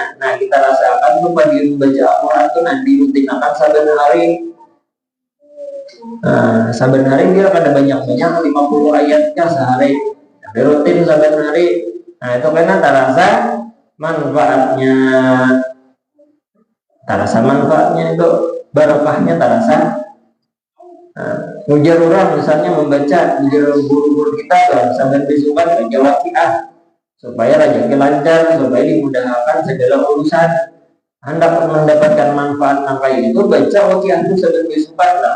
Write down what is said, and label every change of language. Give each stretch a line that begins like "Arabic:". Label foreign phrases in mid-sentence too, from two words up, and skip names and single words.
Indonesian: Nah, kita rasakan tuh fadilat membaca Al-Quran itu nanti dirutinkan saben hari. Nah, saben hari dia ada banyak-banyak 50 ayatnya sehari. Tapi rutin saben hari. Nah, itu karena terasa manfaatnya. Terasa manfaatnya itu, barokahnya terasa.
Banjar: Nah, ujar orang misalnya membaca, ujar guru-guru kita kan saben besukan baca Waqiah supaya rezeki lancar, supaya dimudahkan segala urusan. Hendak mendapatkan manfaat kayak itu baca Waqiah itu saben besukan lah.